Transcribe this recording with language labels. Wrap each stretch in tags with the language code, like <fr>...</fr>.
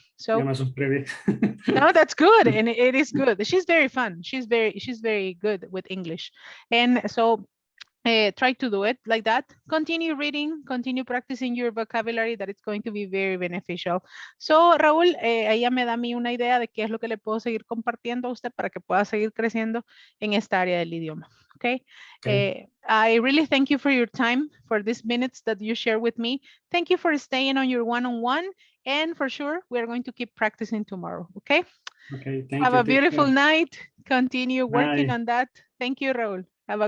<en>So no, that's good, and it is good. She's very fun. She's very good with English, and so try to do it like that. Continue reading, continue practicing your vocabulary. That it's going to be very beneficial.</en> <es>So Raúl, ella me da a mí una idea de qué es lo que le puedo seguir compartiendo a usted para que pueda seguir creciendo en esta área del idioma.</es> <en>Okay. I really thank you for your time, for these minutes that you share with me. Thank you for staying on your one-on-one, and for sure, we are going to keep practicing tomorrow. Okay. Okay. Thank Have you. a beautiful night. Continue working Bye. on that. Thank you, Raúl. Have a</en>